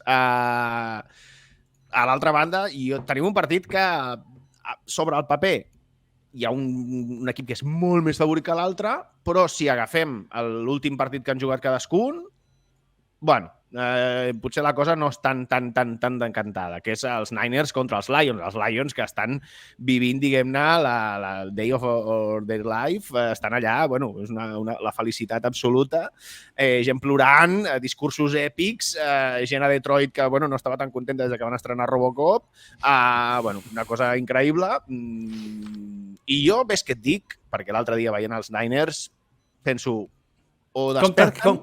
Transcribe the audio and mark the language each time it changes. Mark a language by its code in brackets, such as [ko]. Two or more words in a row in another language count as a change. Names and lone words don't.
[ca] A l'altra banda, tenim un partit que sobre el paper hi ha un equip que és molt més favorit que l'altre, però si agafem l'últim partit que han jugat cadascun, bueno, potser la cosa no és tan d'encantada, que és els Niners contra els Lions que estan vivint, diguem-ne, la [en] day of their life, [ca] estan allà, bueno, és la felicitat absoluta, gent plorant, discursos èpics, gent a Detroit que, bueno, no estava tan contenta des que van estrenar Robocop, bueno, una cosa increïble, i jo, ves què et dic, perquè l'altre dia veient els Niners, penso, o desperten...